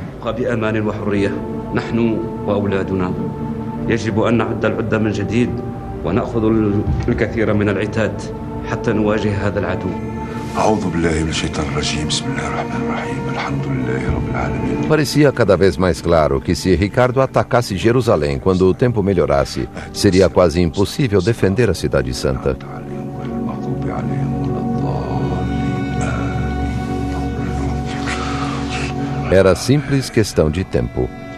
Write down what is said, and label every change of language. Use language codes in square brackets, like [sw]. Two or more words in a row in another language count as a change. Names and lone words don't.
[ar] بأمان وحرية نحن وأولادنا يجب أن نعد العدة من جديد ونأخذ الكثير من العتاد حتى نواجه هذا العدو. أعوذ بالله من الشيطان الرجيم بسم الله الرحمن الرحيم الحمد لله رب العالمين. [pt] Parecia cada vez mais claro que se Ricardo atacasse Jerusalém quando o tempo melhorasse, seria quase impossível defender a Cidade Santa. Era simples questão de tempo.